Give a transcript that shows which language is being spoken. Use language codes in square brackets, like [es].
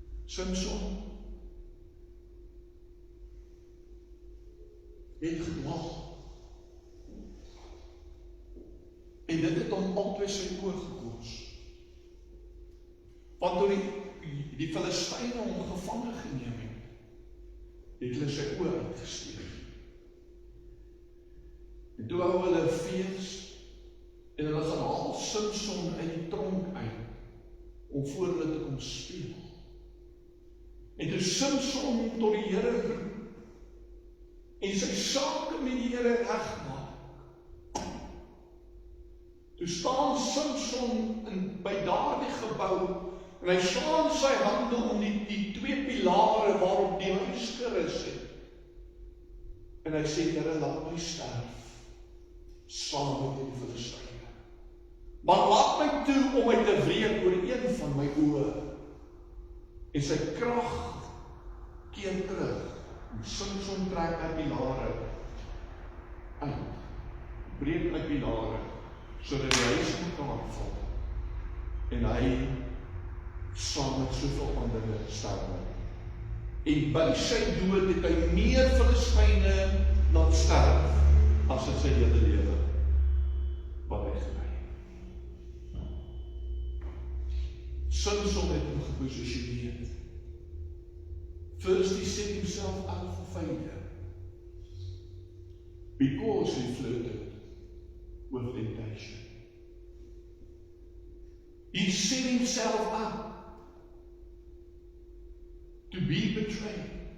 [af] Samson het gedwaal en dit het hom altyd sy oor gekos. Want toe die Filistyne hom gevange geneem het hulle sy oor uitgesteek. En toe hou hulle fees en hulle gaan haal Samson uit die tronk uit om voor hulle te kom speel. En toe Samson tot die Here roep en sy sake met die Here regmaak, toe staan Samson by daardie gebou en hy slaan sy hande om die twee pilare waarop die huis gerus het. En hy sê, Here, laat my sterf saam met die Filistyne. Maar laat my toe om my te wreek oor een van my oë. En sy krag keer terug. En Samson trek uit pilare uit. Breek uit pilare, sodat die huis in mekaar val. En hy saam met soveel ander sterwe. En by sy dood het hy meer Filistyne sterf as in sy hele lewe wat hy gekry het. Samson het hom geposisioneer. [en] First he set himself out for failure because he flirted with temptation. He set himself up to be betrayed.